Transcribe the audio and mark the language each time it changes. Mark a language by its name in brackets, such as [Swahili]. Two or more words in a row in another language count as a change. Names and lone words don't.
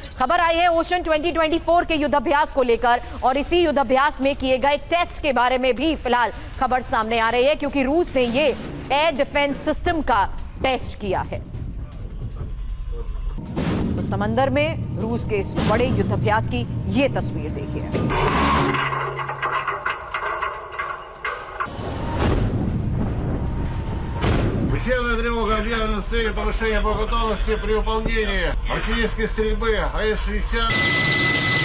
[Hindi] खबर आई है ओशन 2024 के युद्धाभ्यास को लेकर और इसी युद्धाभ्यास में किए गए टेस्ट के बारे में भी फिलहाल खबर सामने आ रही है, क्योंकि रूस ने ये [English] air defense system [Hindi] का टेस्ट किया है। तो समंदर में रूस के इस बड़े युद्धाभ्यास की ये तस्वीर देखिए। [Russian] Военная тревога объявлена с целью повышения боеготовности при выполнении артиллерийской стрельбы АЭС-60.